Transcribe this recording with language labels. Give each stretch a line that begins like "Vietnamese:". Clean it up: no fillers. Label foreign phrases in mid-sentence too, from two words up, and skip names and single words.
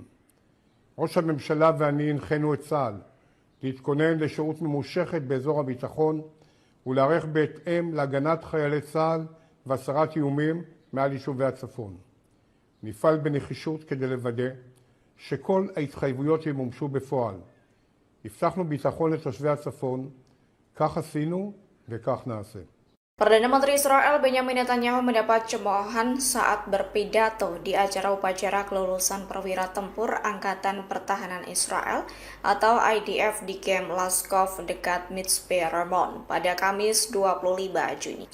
Hebrew: ראש הממשלה ואני הנחינו את צה"ל להתכונן לשירות ממושכת באזור הביטחון ולהיערך בהתאם להגנת חיילי צה"ל והסרת איומים מעל יישובי הצפון. נפעל בנחישות כדי לוודא שכל ההתחייבויות ימומשו בפועל. הבטחנו ביטחון לתושבי הצפון, כך עשינו וכך נעשה.
Indonesian: Perdana Menteri Israel Benjamin Netanyahu mendapat cemoohan saat berpidato di acara upacara kelulusan perwira tempur Angkatan Pertahanan Israel atau IDF di Camp Laskov dekat Mitzpe Ramon pada Kamis 25 Juni.